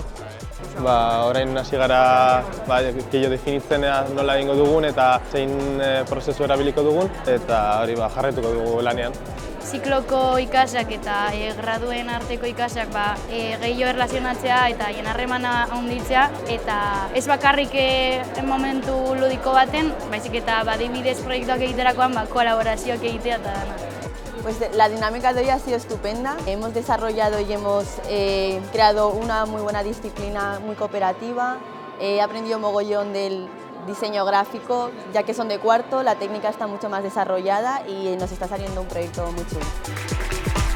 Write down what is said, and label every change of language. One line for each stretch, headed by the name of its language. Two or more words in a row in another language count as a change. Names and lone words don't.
Basque: Orain hasi gara gehiago definitzen nola egingo dugun eta zein prozesu erabiliko dugun, eta hori jarraituko dugu lanean. Zikloko ikasak eta graduen arteko ikasak gehiago erlazionatzea eta hien harremana handitzea, eta ez bakarrik momentu ludiko baten, baizik eta adibidez proiektuak egiterakoan kolaborazioak egitea eta dana.
Spanish: Pues la dinámica de hoy ha sido estupenda. Hemos desarrollado y hemos creado una muy buena disciplina, muy cooperativa. He aprendido mogollón del diseño gráfico, ya que son de cuarto, la técnica está mucho más desarrollada y nos está saliendo un proyecto muy chulo.